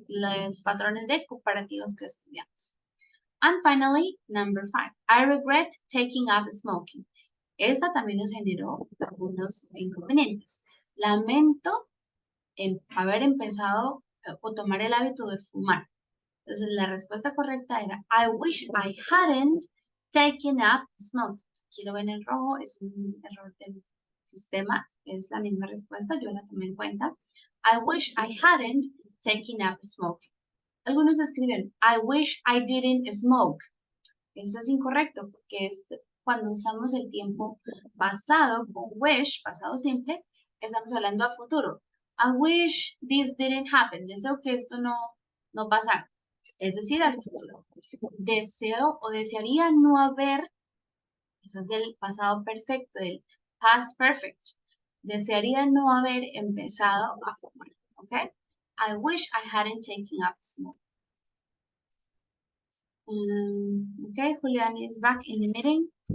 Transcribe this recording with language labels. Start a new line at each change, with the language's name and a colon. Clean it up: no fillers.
Spanish: Los patrones de comparativos que estudiamos.
English: And finally, number 5, I regret taking up smoking.
Spanish: Esta también nos generó algunos inconvenientes. Lamento haber empezado o tomar el hábito de fumar. Entonces, la respuesta correcta era,
English: I wish I hadn't taken up smoking.
Spanish: Aquí lo ven en rojo, es un error del sistema, es la misma respuesta, yo la tomé en cuenta.
English: I wish I hadn't taken up smoking.
Spanish: Algunos escriben,
English: I wish I didn't smoke.
Spanish: Eso es incorrecto porque cuando usamos el tiempo pasado con wish, pasado simple, estamos hablando a futuro.
English: I wish this didn't happen.
Spanish: Deseo que esto no pasara. Es decir, al futuro. Deseo o desearía no haber Eso es del pasado perfecto, del past perfect. Desearía no haber empezado a fumar.
English: Okay? I wish I hadn't taken up smoking. Okay, Julian is back in the meeting.